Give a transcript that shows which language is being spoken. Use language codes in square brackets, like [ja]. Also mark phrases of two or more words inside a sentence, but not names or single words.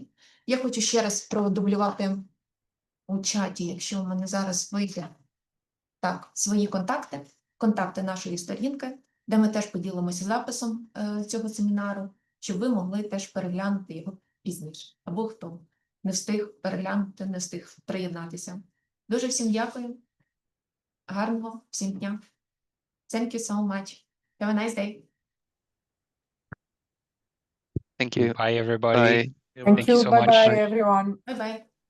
[uk] Я хочу ще раз продублювати у чаті, якщо в мене зараз вийде, так, свої контакти нашої сторінки, де ми теж поділимося записом цього семінару, щоб ви могли теж переглянути його пізніше. Або хто не встиг переглянути, не встиг приєднатися. Дуже всім дякую. Гарного всім дня. [en] Thank you so much. Have a nice day. Thank you. Bye, everybody. Bye. Thank Thank you you. so Bye much. bye, everyone. Bye-bye.